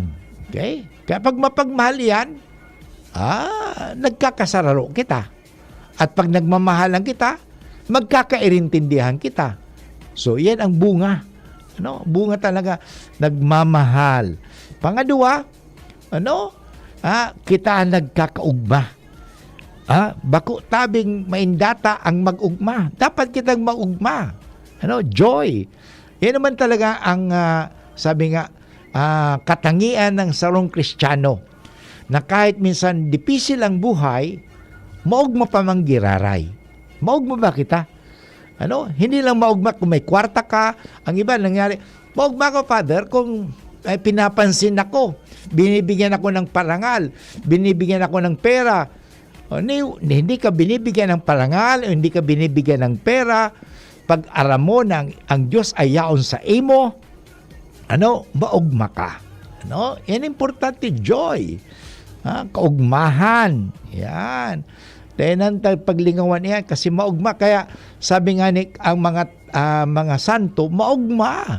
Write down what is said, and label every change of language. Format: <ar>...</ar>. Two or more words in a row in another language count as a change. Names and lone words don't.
<tl>Okay?</tl> <bik>Kaya pag mapagmahal yan, nagkakasararo kita. At pag nagmamahalan kita, magkakairintindihan kita.</bik> <tl>So, yan ang bunga. Bunga talaga, nagmamahal.</tl> <bik>Pangadua, kita nagkakaugma. Bako tabing maindata ang mag-ugma. Dapat kitang mag-ugma. Joy.</bik> <tl>Yan naman talaga ang sabi nga katangian ng sarong Kristiyano na kahit minsan dipisil ang buhay, maugma pa mang giraray.</tl> <bik>Maugma ba kita?</bik> <tl>Hindi lang maugma kung may kwarta ka.</tl> <bik>Ang iba nangyari, maugma ko, Father,</bik> <tl>kung pinapansin ako, binibigyan ako ng parangal, binibigyan ako ng pera. Hindi ka binibigyan ng parangal, hindi ka binibigyan ng pera.</tl> <bik>Pag aram mo na ang Diyos ay yaon sa imo, maugma ka.</bik> <tl>Yan importante, joy. Kaugmahan. Yan.</tl> <bik>Tenan paglingawan yan kasi maugma. Kaya sabi nga ni ang mga santo, maugma.</bik>